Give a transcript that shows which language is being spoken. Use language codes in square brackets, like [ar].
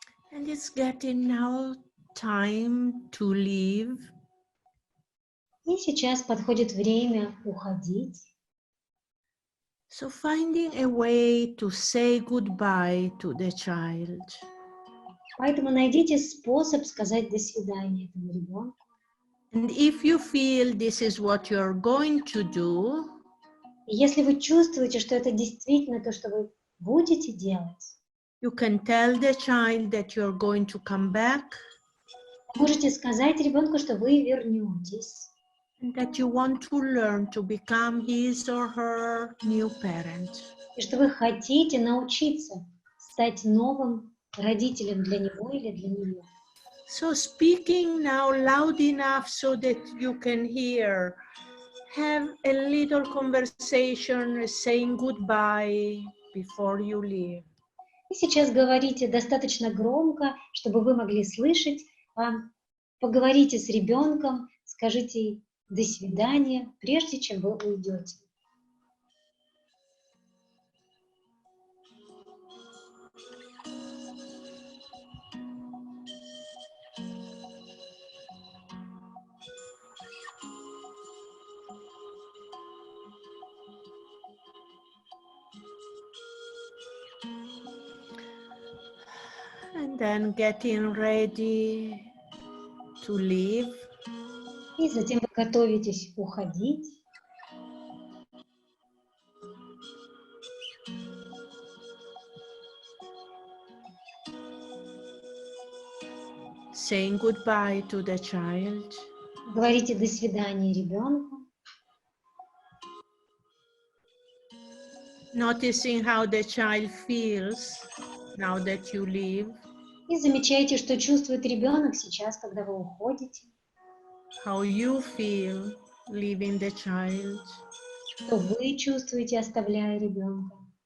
[en] And it's getting now time to leave. [ru] И сейчас подходит время уходить. [en] So finding a way to say goodbye to the child. [ru] Поэтому найдите способ сказать до свидания этому ребенку. [en] And if you feel this is what you're going to do, [ru] И если вы чувствуете, что это действительно то, что вы будете делать, [en] you can tell the child that you're going to come back [ru] можете сказать ребенку, что вы вернетесь, [en] and that you want to learn to become his or her new parent. [ru] и что вы хотите научиться стать новым родителем для него или для нее. [en] So speaking now loud enough so that you can hear, have a little conversation saying goodbye before you leave. [ru] И сейчас говорите достаточно громко, чтобы вы могли слышать. Поговорите с ребенком, скажите до свидания, прежде чем вы уйдете. [en] And then getting ready to leave. [ru] И затем вы готовитесь уходить. [en] Saying goodbye to the child. [ru] Говорите до свидания ребенку. [en] Noticing how the child feels now that you leave. [ru] И замечайте, что чувствует ребенок сейчас, когда вы уходите. [en] How you feel leaving the child. [ru] Что вы чувствуете, оставляя ребенка.